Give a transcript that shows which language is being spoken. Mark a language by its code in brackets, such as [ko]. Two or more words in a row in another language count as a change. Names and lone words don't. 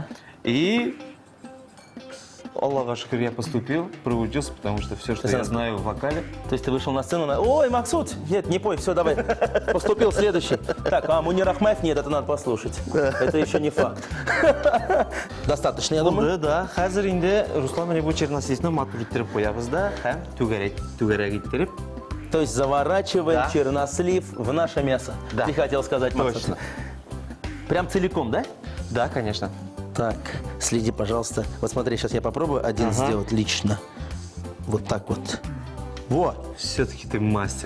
[ru] И, [ar] الله شكر, [ru] я поступил, проучился, потому что все, что я знаю в вокале. То есть ты вышел на сцену, ой, Максут, нет, не пой, все, давай, поступил следующий. Так, Мунир Ахмаев, нет, это надо послушать. Это еще не факт. Достаточно, я думаю. Да. [tt] Хәзер инде Руслан менә бу черносливны матур иттереп куябыз да, һәм түгәрәк иттереп. [ru] То есть заворачиваем Да. чернослив в наше мясо. Да. Ты хотел сказать, Максут. Точно. Прям целиком, да? Да, конечно. Так, следи, пожалуйста. Вот смотри, сейчас я попробую один сделать лично. Вот так вот. Во, Все-таки ты мастер.